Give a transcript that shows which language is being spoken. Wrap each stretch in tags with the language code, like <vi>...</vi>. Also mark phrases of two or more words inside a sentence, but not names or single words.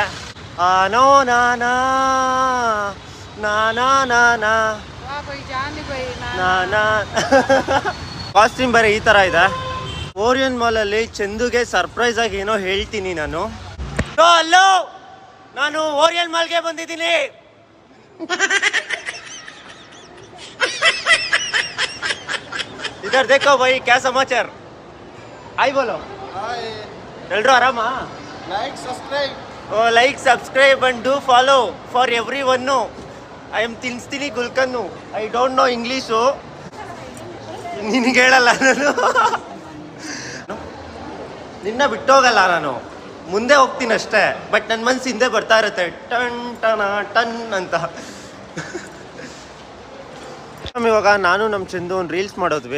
<kn>ನೋ ನಾನಾ ನಾನಾ ನಾನಾ ನಾನಾ ಕಾಸ್ಟ್ಯೂಮ್ ಬೇರೆ ಈ ಥರ ಇದೆ. ಓರಿಯನ್ ಮಾಲಲ್ಲಿ ಚಂದುಗೆ ಸರ್ಪ್ರೈಸ್ ಆಗಿ ಏನೋ ಹೇಳ್ತೀನಿ ನಾನು. ಹಲೋ, ನಾನು ಓರಿಯನ್ ಮಾಲ್ಗೆ ಬಂದಿದ್ದೀನಿ.</kn> <hi>इधर देखो भाई, क्या समाचार? हाय बोलो. हाय.</hi> <kn>ಎಲ್ರೋ ಆರಾಮಾ?</kn> <en>Like, subscribe and do follow for everyone. I am Tinstini Gulkanu. I don't know English.</en> <kn>ನಿನಗೆ ಹೇಳಲ್ಲ ನಾನು. ನಿನ್ನ ಬಿಟ್ಟೋಗಲ್ಲ ನಾನು, ಮುಂದೆ ಹೋಗ್ತೀನಿ ಅಷ್ಟೇ. ಬಟ್ ನನ್ನ ಮನ್ಸು ಹಿಂದೆ ಬರ್ತಾ ಇರುತ್ತೆ, ಟನ್ ಟನ ಟನ್ ಅಂತ. ಇವಾಗ ನಾನು ನಮ್ಮ ಚಂದು ಒಂದು ರೀಲ್ಸ್ ಮಾಡೋದ್ವಿ.</kn>